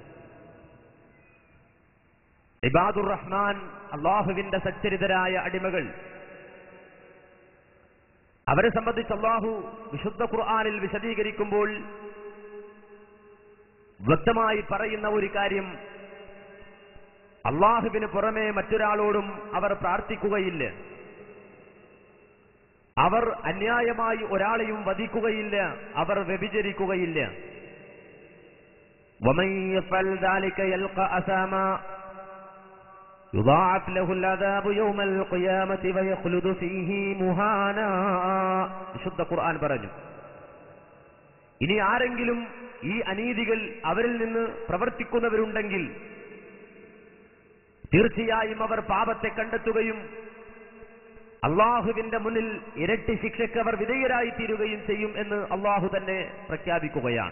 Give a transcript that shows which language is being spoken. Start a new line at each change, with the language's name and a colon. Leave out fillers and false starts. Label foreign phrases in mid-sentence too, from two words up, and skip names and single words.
Arabic: عباد الرحمن,
Malayalam: അള്ളാഹുവിന്റെ സച്ചരിതരായ അടിമകൾ, അവരെ സംബന്ധിച്ച് അള്ളാഹു വിശുദ്ധ ഖുർആനിൽ വിശദീകരിക്കുമ്പോൾ വ്യക്തമായി പറയുന്ന ഒരു കാര്യം, അള്ളാഹുവിന് പുറമെ മറ്റൊരാളോടും അവർ പ്രാർത്ഥിക്കുകയില്ല, അവർ അന്യായമായി ഒരാളെയും വധിക്കുകയില്ല, അവർ വ്യഭിചരിക്കുകയില്ല.
Arabic: وَمَن يَفْعَلْ ذَلِكَ يَلْقَ أَثَامًا يُضَاعَفْ لَهُ الْعَذَابُ يَوْمَ الْقِيَامَةِ وَيَخْلُدْ فِيهِ مُهَانًا.
Malayalam: വിശുദ്ധ ഖുർആൻ പറഞ്ഞു, ഇനി ആരെങ്കിലും ഈ അനീതികൾ അവരിൽ നിന്ന് പ്രവർത്തിക്കുന്നവരുണ്ടെങ്കിൽ തീർച്ചയായും അവർ പാപത്തെ കണ്ടെത്തുകയും അള്ളാഹുവിന്റെ മുന്നിൽ ഇരട്ടി ശിക്ഷയ്ക്ക് അവർ വിധേയരായി തീരുകയും ചെയ്യും എന്ന് അള്ളാഹു തന്നെ പ്രഖ്യാപിക്കുകയാണ്.